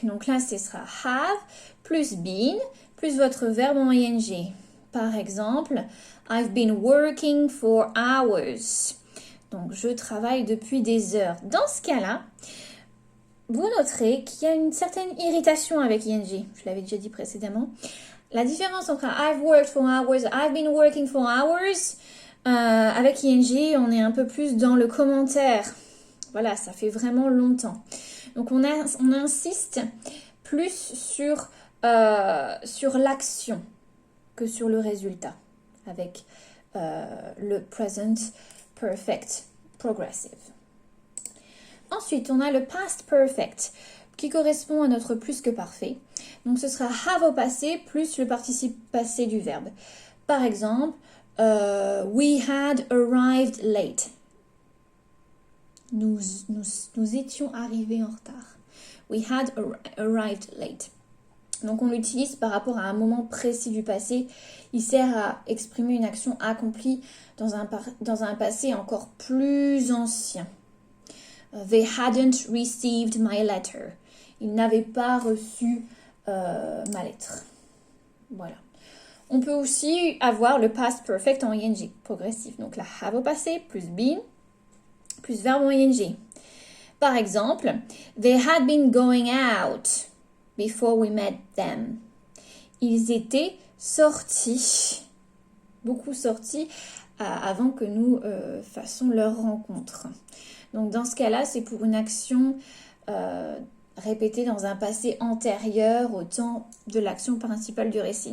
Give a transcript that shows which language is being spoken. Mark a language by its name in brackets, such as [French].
[French] Donc là, ce sera have plus been plus votre verbe en ing. Par exemple, [English] I've been working for hours. [French] Donc, je travaille depuis des heures. Dans ce cas-là, vous noterez qu'il y a une certaine irritation avec ing. Je l'avais déjà dit précédemment. La différence entre [English] I've worked for hours, [French] I've been working for hours, avec ing, on est un peu plus dans le commentaire. Voilà, ça fait vraiment longtemps. Donc, on insiste plus sur l'action que sur le résultat avec le present perfect progressive. Ensuite, on a le past perfect qui correspond à notre plus que parfait. Donc, ce sera have au passé plus le participe passé du verbe. Par exemple, [English] we had arrived late. [French] Nous étions arrivés en retard. [English] We had arrived late. [French] Donc, on l'utilise par rapport à un moment précis du passé. Il sert à exprimer une action accomplie dans un passé encore plus ancien. [English] They hadn't received my letter. [French] Ils n'avaient pas reçu ma lettre. Voilà. On peut aussi avoir le past perfect en ing progressif. Donc, la have au passé plus been plus verbe en ing. Par exemple, [English] they had been going out before we met them. [French] Ils étaient sortis, beaucoup sortis, avant que nous fassions leur rencontre. Donc, dans ce cas-là, c'est pour une action répétée dans un passé antérieur au temps de l'action principale du récit.